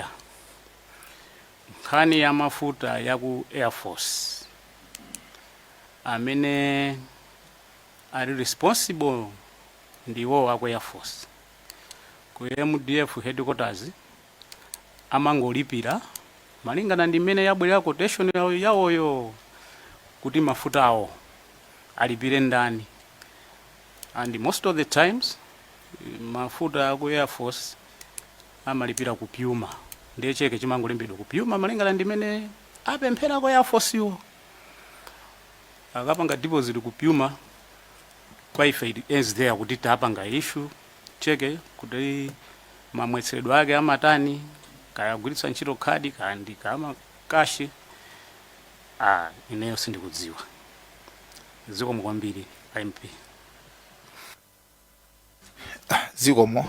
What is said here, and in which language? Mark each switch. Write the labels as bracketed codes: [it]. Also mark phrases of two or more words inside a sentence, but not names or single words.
[ny] Nkhani ya mafuta ya ku Air Force amene ali responsible ndiwo aku Air Force. Ku MDF headquarters amangolipira malingana ndi mmene yabwera quotation yawoyo kuti mafuta awo alipire ndani. [en] And most of the times [ny] mafuta aku Air Force amalipira kupyuma, ndiye cheke chimangolembedwa kupyuma malingana ndi mmene apemphera ku Air Force yo. Akapanga deposit kupyuma kwa ife [en] it ends there, [ny] kuti tapanga issue cheke kuti mamwetseredwe ake amatani, kayagwiritsa ntchito khadi kandi kama kashi, ineyo sindikudziwa. Zikomo kwambiri MP. Zikomo.